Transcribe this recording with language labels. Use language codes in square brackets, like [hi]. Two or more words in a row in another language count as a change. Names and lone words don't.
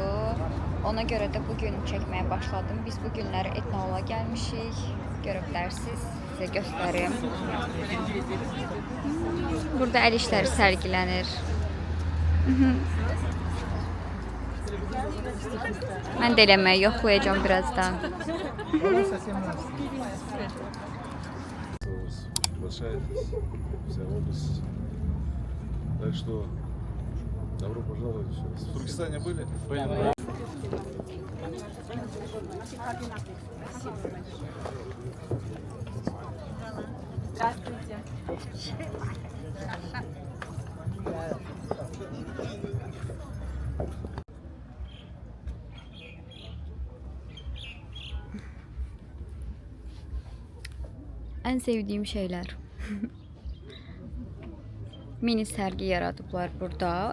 [az] Ona görə də bugün çəkməyə başladım. Biz bu günləri Etnola gəlmişik. Görə bilərsiniz. Sizə göstərim. Burada əl işləri sərgilənir. Mən də eləməyi yoxlayacağım birazdan. [ru] Возвращаетесь в область. Так что добро пожаловать. В Туркестане были? Здравствуйте. [az] Ən sevdiyim şeylər. Mini sərgi yaradıblar burada.